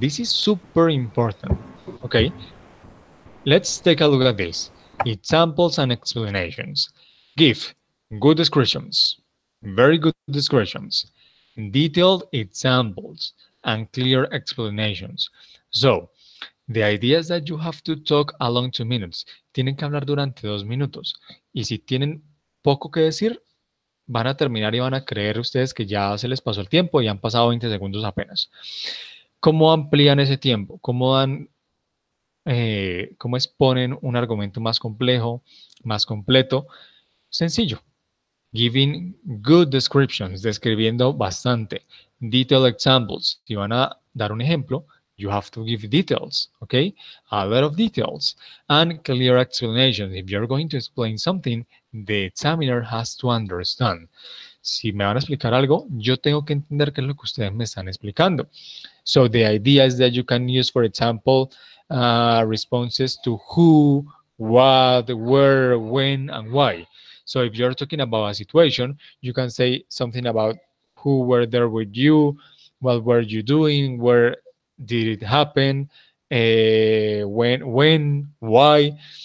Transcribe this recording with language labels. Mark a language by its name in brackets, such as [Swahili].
[English] This is super important, okay? Let's take a look at this. Examples and explanations. Give good descriptions, very good descriptions, detailed examples, and clear explanations. So, the idea is that you have to talk along 2 minutes. [Spanish] Tienen que hablar durante 2 minutos. Y si tienen poco que decir, van a terminar y van a creer ustedes que ya se les pasó el tiempo y han pasado 20 segundos apenas. ¿Cómo amplían ese tiempo? ¿Cómo dan cómo exponen un argumento más complejo, más completo? Sencillo. [English] Giving good descriptions, [Spanish] describiendo bastante. [English] Detailed examples. [Spanish] Si van a dar un ejemplo, [English] you have to give details, okay? A lot of details. And clear explanations. If you're going to explain something, the examiner has to understand. [Spanish] Si me van a explicar algo, yo tengo que entender qué es lo que ustedes me están explicando. [English] So the idea is that you can use, for example, responses to who, what, where, when, and why. So if you're talking about a situation, you can say something about who were there with you, what were you doing, where did it happen, when, why.